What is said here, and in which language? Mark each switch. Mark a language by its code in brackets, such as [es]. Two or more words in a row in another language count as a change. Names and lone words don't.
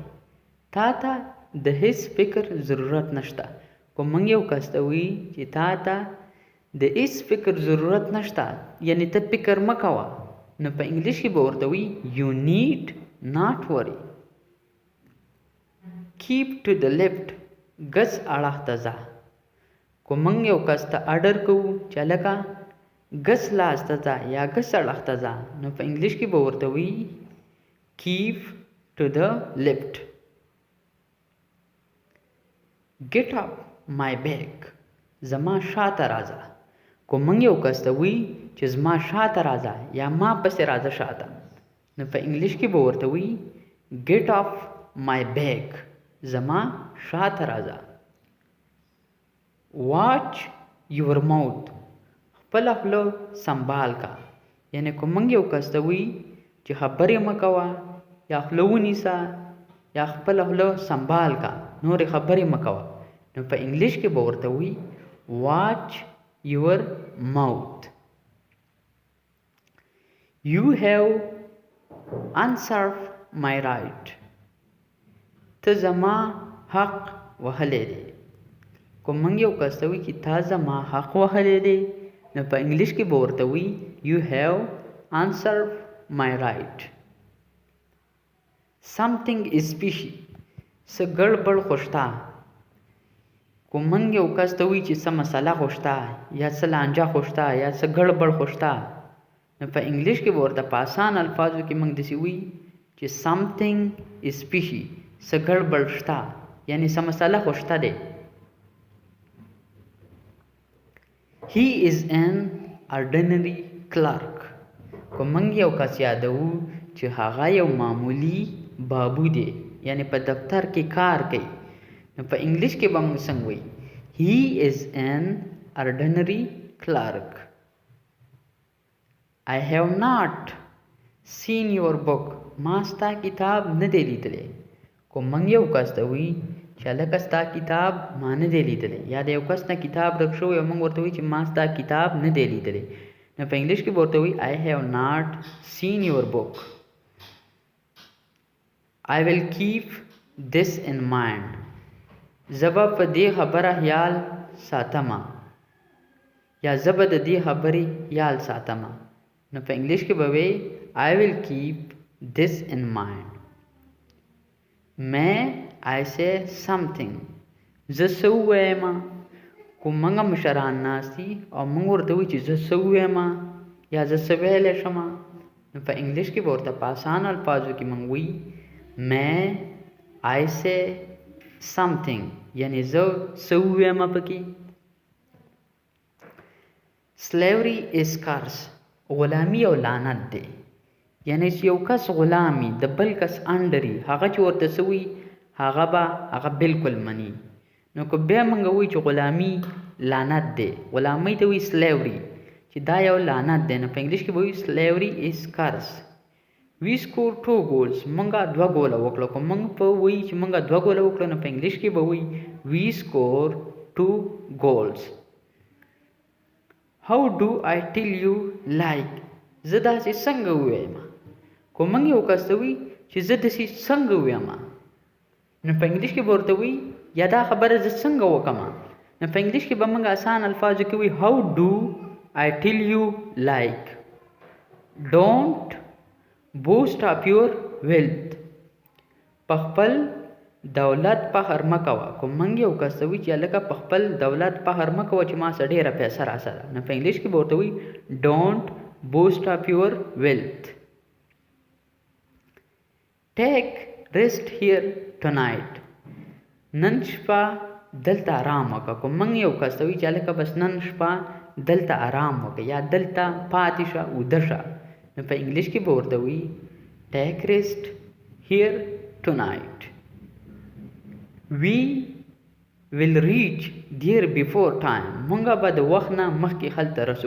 [ps] تا ته د هیڅ فکر ضرورت نشته. کوم موږ یو کس ته وایي چې تا ته د هیڅ فکر ضرورت نشته، یعنی ته فکر مه کوه، نو په انګلیش کې به ورته وایي [en] You need not worry. Keep to the left. [ps] ګس اړخ ته ځه. کوم موږ یو کس ته اډر کوو چې هلکه ګس لاس ته ځه یا ګس اړخ ته ځه، نو په انګلیش کې به ورته وایي [en] Keep to the left. Get up my back. [ps] زما شاته راځه. کوم موږ یو کس ته وایي چې زما شاته راځه یا ما پسې راځه شاته، نو په انګلیش کې به ورته وایي [en] Get off my back. [ps] زما شاته راځه. [en] Watch your mouth. [ps] خپله خوله سنبال کا. یعنی کوم موږ یو کس ته وایي چې خبرې مه کوه یا خوله ونیسه یا خپله خوله سنبال کا، نورې خبرې مه کوه، نو په انګلیش کې به ورته وایي [en] Watch your mouth. You have usurped my right. [ps] ته زما حق وهلی دی. کوم موږ یو کس ته وایي چې تا زما حق وهلی دی، نو په انګلیش کې به ورته وایي [en] You have usurped my right. Something is fishy. [ps] څه ګړبړ خو شته. کوم موږ یو کس ته وایي چې څه مسله خو شته یا څه لانجه خو شته یا څه ګړبړ خو شته، نو په انګلیش کې به ورته په آسان الفاظو کې موږ داسې وایي چې [en] something is fishy، [ps] څه ګډوډ شته، یعنی څه مسله خو شته دی. [en] he is an ordinary clerk، [ps] که موږ یو کس یادوو چې هغه یو معمولی بابو دی، یعنی په دفتر کې کار کوي، نو په انګلیش کې به موږ څنګه وایي [en] he is an ordinary clerk. I have not seen your book، [ps] ما ستا کتاب نه دی لیدلی. کو موږ یو کس ته وایي چې هلکه ستا کتاب ما نه دی لیدلی، یا د یو کس نه کتاب ورک شوی او موږ ورته وایي چې ما ستا کتاب نه دی لیدلی، نو په انګلیش کې به ورته وایي [en] I have not seen your book. I will keep this in mind، [ps] زه به په دې خبره خیال ساتمه، یا زه به د دې خبرې خیال ساتمه، نو په انګلیش کې به وایي [en] I will keep this in mind. May I say something، [ps] زه څه ووایم. کوم موږ مشران ناست دي او موږ ورته وایو چې زه څه ووایم یا زه څه ویلی شم، نو په انګلیش کې به ورته په آسان الفاظو کې موږ وایي [en] May I say something، [ps] یعنی زه څه ووایم پکې. [en] Slavery is curse، [ps] غلامي او لعنت دی، یعنی چې یو کس غلامي د بل کس انډري، هغه چې ورته څه وایي هغه بالکل مني. نو که بیا موږ وایو چې غلامي لعنت دی، غلامۍ ته وایي slavery، چې دا یو لعنت دی، نو په انګلیش کې به وایو [en] slavery is curse. We score 2 goals، [ps] موږ 2 ګوله وکړو. که موږ په وایي چې موږ 2 ګوله وکړو، نو په انګلیش کې به وایي [en] we score 2 goals. How do I tell you like، [ps] زه داسې څنګه ووایم. که موږ یو کس ته وایي چې زه داسې څنګه ووایم، نو په انګلیش کې به ورته وایي یا دا خبره زه څنګه وکړم، نو په انګلیش کې به موږ آسان الفاظو کې وایي [en] how do I tell you like. Don't boast of your wealth، [ps] په خپل دولت فخر مه کوه. که موږ یو کس ته وایي چې هلکه په خپل دولت فخر مه کوه چې ما څه ډېره پیسه راسره، نو په انګلیش کې به ورته وایي [en] don't boast of your wealth. Take rest here tonight، [ps] نن شپه دلته آرام وکړه. که موږ یو کس ته وایي چې هلکه بس نن شپه دلته آرام وکړه یا دلته پاتې شه ویده شه، نو په انګلیش کې به ورته وایي [en] take rest here tonight. We will reach there before time، [ps] مونږ به د وخت نه مخکې هلته رسو.